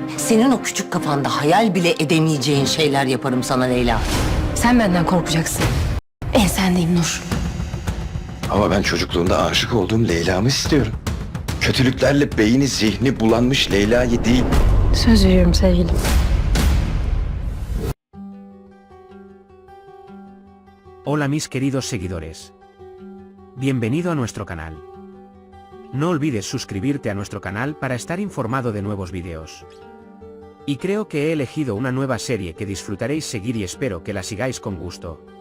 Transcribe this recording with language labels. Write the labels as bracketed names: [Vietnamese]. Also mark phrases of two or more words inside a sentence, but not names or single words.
[Turkish] Senin o küçük kafanda hayal bile edemeyeceğin şeyler yaparım sana Leyla. Sen benden korkacaksın. Ensendeyim Nur. Ama ben çocukluğumda aşık olduğum Leyla'mı istiyorum. Kötülüklerle beyni zihni bulanmış Leyla'yı değil. Söz veriyorum sevgilim. [Spanish] Hola mis queridos seguidores. Bienvenido a nuestro canal. No olvides suscribirte a nuestro canal para estar informado de nuevos vídeos. Y creo que he elegido una nueva serie que disfrutaréis seguir y espero que la sigáis con gusto.